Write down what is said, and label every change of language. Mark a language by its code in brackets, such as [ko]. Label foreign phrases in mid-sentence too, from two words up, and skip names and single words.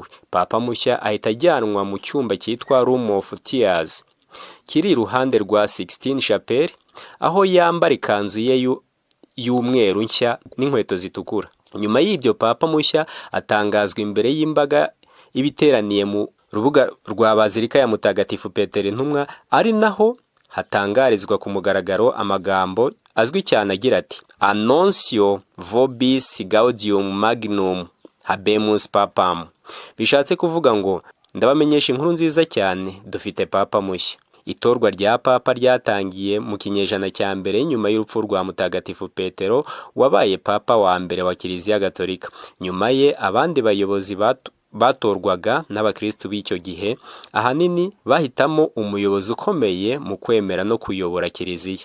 [rw] Papa mushya ahita ajyanwa mu cyumba cyitwa Room of Tears, kiri iruhande rwa 16 Chapelle, aho yambara ikanzu ye y'umweru nshya n'inkweto zitukura. Nyuma y'ibyo papa mushya atangazwa imbere y'imbaga ibiteraniye mu rubuga rwa Bazilika ya Mutagatifu Petero intumwa, ari naho hatangarizwa ku mugaragaro amagambo azwi cyane agira ati: [la] Annuncio vobis gaudium magnum habemus papam. [rw] Bishatse kuvuga ngo ndabamenyesha inkuru nziza cyane, dufite papa mushya. Itorwa rya papa ryatangiye mu kinyejana cya mbere nyuma y'urupfu rwa Mutagatifu Petero, wabaye papa wa mbere wa Kiliziya Gatolika. Nyuma ye abandi bayobozi batorwaga n'abakristo b'icyo gihe, ahanini bahitamo umuyobozi ukomeye mu kwemera no kuyobora Kiliziya.